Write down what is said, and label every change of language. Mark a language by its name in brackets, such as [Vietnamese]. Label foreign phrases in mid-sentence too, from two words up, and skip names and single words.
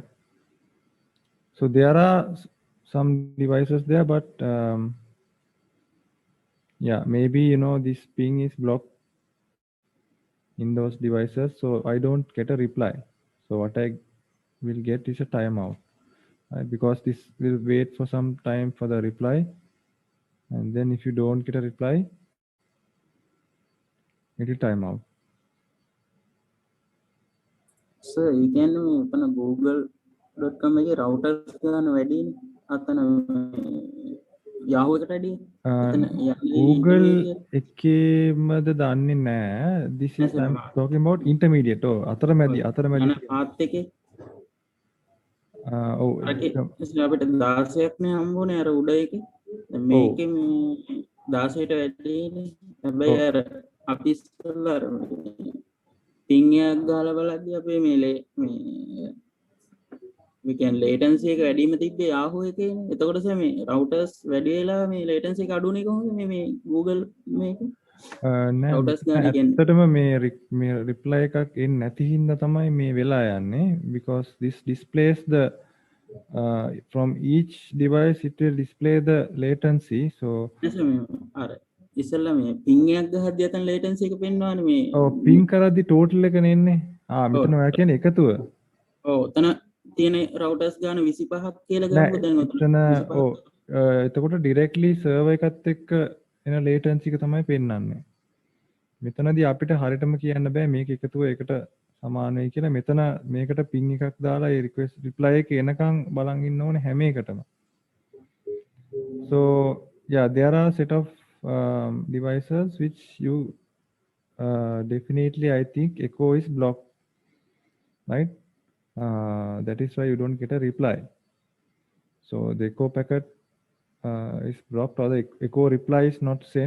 [English] So there are some devices there, but yeah, maybe, this ping is blocked in those devices, so I don't get a reply. So what I will get is a timeout, right? Because this will wait for some time for the reply, and then if you don't get a reply, it will time out. [Sinhala] සර් ඒ කියන්නේ මේ අපන google.com එකේ routers ගන්න වැඩිනේ අතන Yahoo එකට වැඩිය එතන යන්නේ Google intermediate එකේමද දන්නේ නැහැ. [English] This is [Sinhala] නෑ [English] I'm [Sinhala] සර් [English] talking about intermediate. [Sinhala] අතරමැදි යන පාත් එකේ ඔව් අරකේ අපිට 16ක් නේ හම්බුනේ අර උඩ එකේ දැන් මේකේ මේ 16ට වැඩිනේ හැබැයි අර අපි ඉස්සෙල්ලා අර ping එකක් ගහලා බලද්දි අපේ මේ [English] we can latency [Sinhala] එක වැඩිම තිබ්බේ Yahoo එකේනේ. එතකොට සර් මේ routers වැඩි වෙලා මේ latency එක අඩු වෙන්නේ කොහොමද මේ Google මේක? නෑ routers ගන්න කියන්නේ. ඇත්තටම මේ reply එකක් එන්නේ නැති හින්දා තමයි මේ වෙලා යන්නේ, [English] because this displays the from each device it will display the latency. So [Sinhala] අර ඉස්සෙල්ලා මේ ping එකක් ගහද්දි අතන latency එක පෙන්වන්නේ මේ ping කරද්දි total එකනේ එන්නේ. මෙතන ඔයා කියන්නේ එකතුව. ඔව් එතන තියෙන routers ගාන 25ක් කියලා ගමුකෝ දැන් එතන එතකොට directly server එකත් එක්ක එන latency එක තමයි පෙන්වන්නේ. මෙතනදී අපිට හරියටම කියන්න බෑ මේක එකතුව එකට සමාන වෙයි කියලා. මෙතන මේකට ping එකක් දාලා ඒ [English] request reply [Sinhala] එක එනකන් බලන් ඉන්න ඕනේ හැම එකටම. [English] So yeah, there are set of devices which you definitely I think echo is blocked, right? That is why you don't get a reply. So the echo packet is blocked, or the echo reply is not sent.